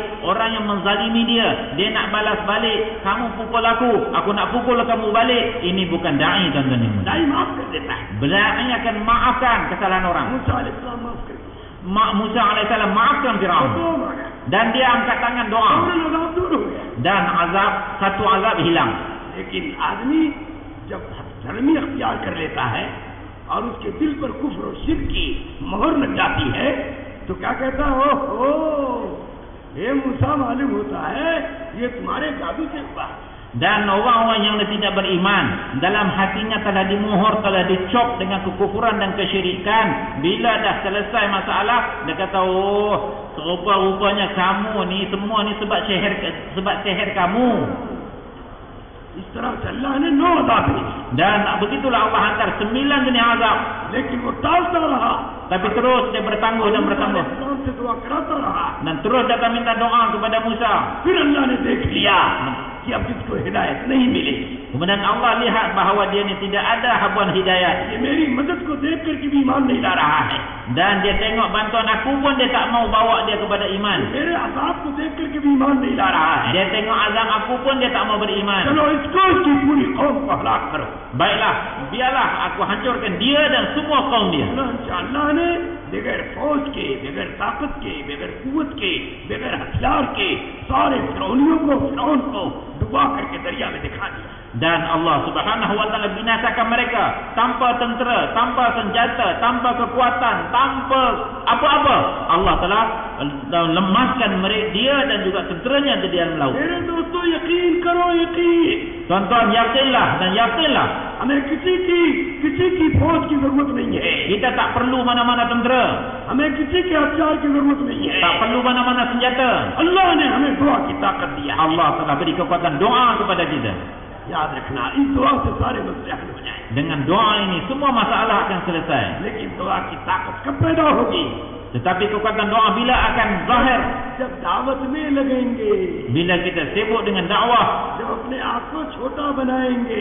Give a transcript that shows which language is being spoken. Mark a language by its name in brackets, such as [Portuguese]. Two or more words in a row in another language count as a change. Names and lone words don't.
[Malay] Orang yang menzalimi dia nak balas balik. Kamu pukul aku nak pukul kamu balik. Ini bukan da'i, tuan-tuan. [Hindi] दाई माफ कर देता है. [Malay] Da'i akan maafkan kesalahan orang. [Hindi] मूसा अलैहिस्सलाम माफ कर दिया. [Malay] Musa alaihissalam maafkan Firaun, [Hindi] तो आ गया. [Malay] dan dia angkat tangan doa, [Hindi] फौरन अजाब दूर हो गया. [Malay] dan satu azab hilang. [Hindi] लेकिन आदमी जब धर्मी अख्तियार कर लेता है और उसके दिल पर कुफ्र और शिर्क की मोहर लग जाती है तो क्या कहता है, ओहो ये मूसा मालूम होता है ये तुम्हारे जादू से हुआ. [Malay] Dan orang-orang yang tidak beriman, dalam hatinya telah dimuhur, telah dicop dengan kekufuran dan kesyirikan. Bila dah selesai masalah, dia kata, oh, rupa-rupanya kamu ni semua ni sebab sihir kamu. [Hindi] इस तरह से अल्लाह ने 9 अज़ाब दिए. [Malay] Dan begitulah Allah hantar 9 jenis azab. [Hindi] लेकिन वो टालता रहा, [Malay] Tapi terus dia bertangguh dan bertangguh, [Hindi] इस्लाम से दुआ कराता रहा. [Malay] dan terus datang minta doa kepada Musa. [Hindi] फिर अल्लाह ने देख लिया कि अब इसको हिदायत नहीं मिली. [Malay] Kemudian Allah lihat bahawa dia ni tidak ada habuan hidayah, [Hindi] ये मेरी मदद को देख कर के भी ईमान नहीं ला रहा है. [Malay] dan dia tengok bantuan aku pun dia tak mau bawa dia kepada iman. [Hindi] मेरे अज़ाब को देख कर के भी ईमान नहीं ला रहा है. [Malay] Dia tengok azab aku pun dia tak mau beriman. [Hindi] चलो इसको इसकी पूरी कौम को हलाक करो. [Malay] Baiklah, biarlah aku hancurkan dia dan semua kaum dia. [Hindi] अल्लाह ने बगैर फौज के, बगैर ताकत के, बगैर कुव्वत के, बगैर हथियार के सारे फिरौन को डुबा करके दरिया में दिखा दिया. [Malay] Dan Allah [Arabic] سبحانه وتعالى [Malay] binasakan mereka tanpa tentera, tanpa senjata, tanpa kekuatan, tanpa apa-apa. Allah telah lemaskan mereka, dia dan juga tenteranya di dalam laut. [Hindi] मेरे दोस्तों यकीन करो, यकीन. [Malay] Tuan-tuan, yakinlah dan yakinlah. [Hindi] हमें किसी की फौज की जरूरत नहीं है. [Malay] Kita tak perlu mana-mana tentera, [Hindi] हमें किसी के हथियार की जरूरत नहीं है. [Malay] tak perlu mana-mana senjata. [Hindi] अल्लाह ने हमें दुआ की ताकत दिया. [Malay] Allah telah beri kekuatan doa kepada kita. [Hindi] याद रखना, इस दुआ से सारे मसले हल हो जाएंगे. [Malay] Dengan doa ini semua masalah akan selesai. [Hindi] लेकिन दुआ की ताकत कब पैदा होगी? [Malay] Tetapi kekuatan doa bila akan zahir? [Hindi] जब दावत में लगेंगे, [Malay] Bila kita sibuk dengan dakwah, [Hindi] जब अपने आप को छोटा बनाएंगे,